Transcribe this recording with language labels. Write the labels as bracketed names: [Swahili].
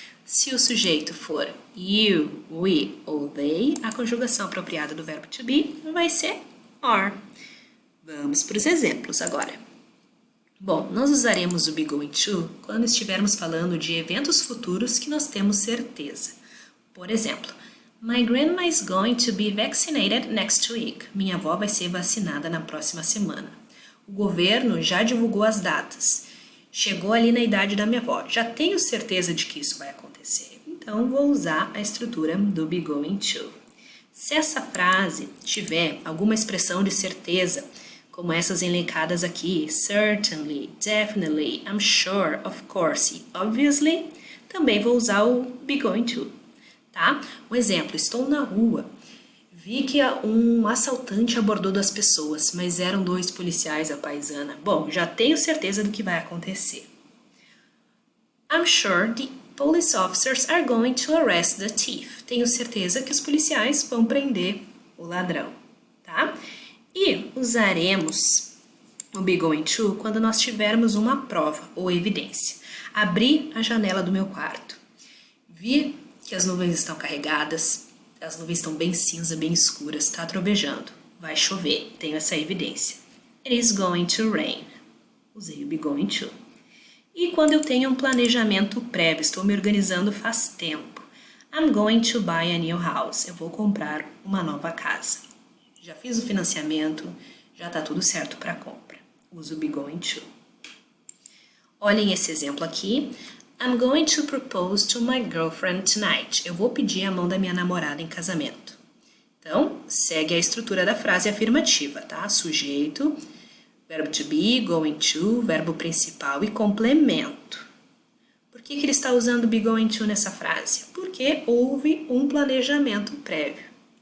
[Portuguese] Se o sujeito for you, we ou they, a conjugação apropriada do verbo to be vai ser are. Vamos para os exemplos agora. Bom, nós usaremos o be going to quando estivermos falando de eventos futuros que nós temos certeza. Por exemplo, [English] my grandma is going to be vaccinated next week. [Portuguese] Minha avó vai ser vacinada na próxima semana. O governo já divulgou as datas. Chegou ali na idade da minha avó. Já tenho certeza de que isso vai acontecer. Então, vou usar a estrutura do be going to. Se essa frase tiver alguma expressão de certeza, como essas elencadas aqui, certainly, definitely, [English] I'm sure, of course [Portuguese] e obviously, também vou usar o be going to, tá? Um exemplo, estou na rua, vi que um assaltante abordou 2 pessoas, mas eram 2 policiais à paisana. Bom, já tenho certeza do que vai acontecer. [English] I'm sure the police officers are going to arrest the thief. [Portuguese] Tenho certeza que os policiais vão prender o ladrão, tá? E usaremos o be going to quando nós tivermos uma prova ou evidência. Abri a janela do meu quarto. Vi que as nuvens estão carregadas, as nuvens estão bem cinza, bem escuras, está trovejando. Vai chover, tenho essa evidência. [English] It is going to rain. [Portuguese] Usei o be going to. E quando eu tenho um planejamento prévio, estou me organizando faz tempo. [English] I'm going to buy a new house. [Portuguese] Eu vou comprar uma nova casa. Já fiz o financiamento, já está tudo certo para a compra. Uso o be going to. Olhem esse exemplo aqui. [English] I'm going to propose to my girlfriend tonight. [Portuguese] Eu vou pedir a mão da minha namorada em casamento. Então, segue a estrutura da frase afirmativa, tá? Sujeito, verbo to be, going to, verbo principal e complemento. Por que ele está usando o be going to nessa frase? Porque houve um planejamento prévio.